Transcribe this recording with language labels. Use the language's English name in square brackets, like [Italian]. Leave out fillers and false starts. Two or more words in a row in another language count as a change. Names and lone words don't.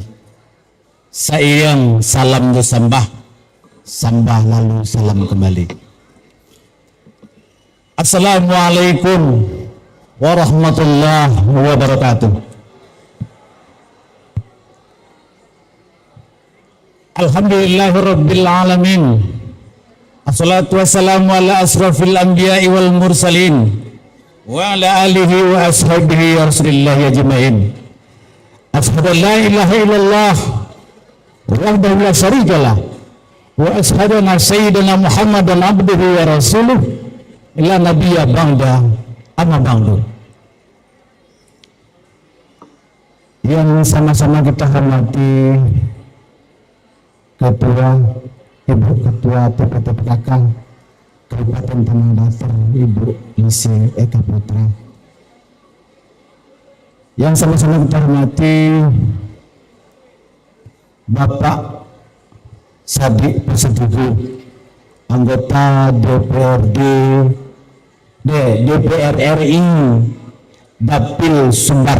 [Minangkabau] Sairing salam ju sambah lalu salam kembali. [Arabic] السلام عليكم ورحمة الله وبركاته. الحمد لله رب العالمين. الصلاة والسلام على أشرف الأنبياء والمرسلين وعلى آله وأصحابه يا رسول الله أجمعين. أشهد أن لا إله إلا الله وحده لا شريك له وأشهد أن سيدنا محمدا عبده ورسوله إلا نبي بعد أما بعد. [Indonesian] yang sama-sama kita hormati Ibu Ketua TPTPKK Kabupaten Tanah Datar, Ibu Lise Eka Putra. Yang sama-sama kita hormati Bapak Sadik Persetuju, anggota DPR RI Dapil Sumbar.